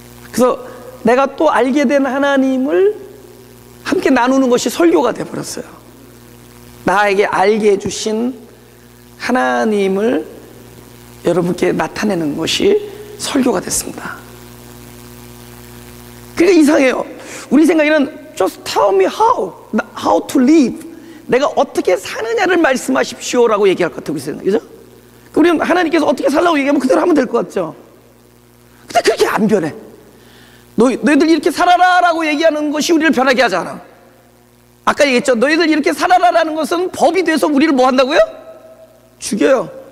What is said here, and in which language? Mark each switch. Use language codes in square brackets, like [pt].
[ko] 그래서 내가 또 알게 된 하나님을 함께 나누는 것이 설교가 되어버렸어요. 나에게 알게 해주신 하나님을 여러분께 나타내는 것이 설교가 됐습니다. 그러니까 이상해요. 우리 생각에는 [en] just tell me how to live. [ko] 내가 어떻게 사느냐를 말씀하십시오라고 얘기할 것 같아요. 우리 생각, 그죠? 우리는 하나님께서 어떻게 살라고 얘기하면 그대로 하면 될 것 같죠? 근데 그렇게 안 변해. 너희들 이렇게 살아라라고 얘기하는 것이 우리를 변하게 하지 않아. 아까 얘기했죠. 너희들 이렇게 살아라라는 것은 법이 돼서 우리를 뭐 한다고요? 죽여요.